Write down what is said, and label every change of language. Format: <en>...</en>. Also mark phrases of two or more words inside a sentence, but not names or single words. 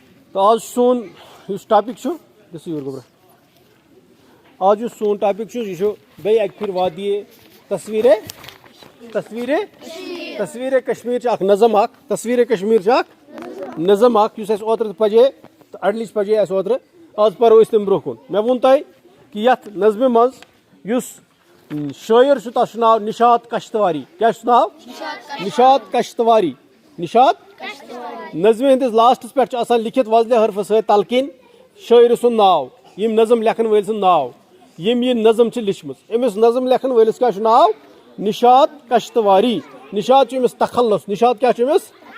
<ks>تو آج سون اس ٹاپک دس یور گوبرا آج اس سون ٹاپک یہ بیٚیہِ اکہِ پھِرِ وادی تصویر کشمیر اکھ نظم اکھ تصویر کشمیر اکھ نظم اکھ یُس اَسہِ اوترٕ پجے اڈلِچ پجے اَسہِ اوترٕ آز پرو أسۍ تمہِ برونٛہہ کُن مےٚ ووٚن تۄہہِ کہِ یتھ نظمہِ منٛز یُس شٲعر چھُ تتھ چھُ ناو نشاط کشتواری کیٛاہ چھُس ناو نشاط کشتواری نشاط نظمہِ ہٕنٛدِس لاسٹس پٮ۪ٹھ چھُ آسان لیکھِتھ وۄزلہِ حرفہٕ سۭتۍ تلقیٖن شٲعرٕ سُنٛد ناو یِم نظم لیکھن وٲلۍ سُنٛد ناو یِم یہِ نظم چھِ لیٖچھمٕژ أمِس نظم لیکھن وٲلِس کیٛاہ چھُ ناو نشاط کشتواری نشاط چھُ أمِس تخلص نشاط کیٛاہ چھُ أمِس</ks>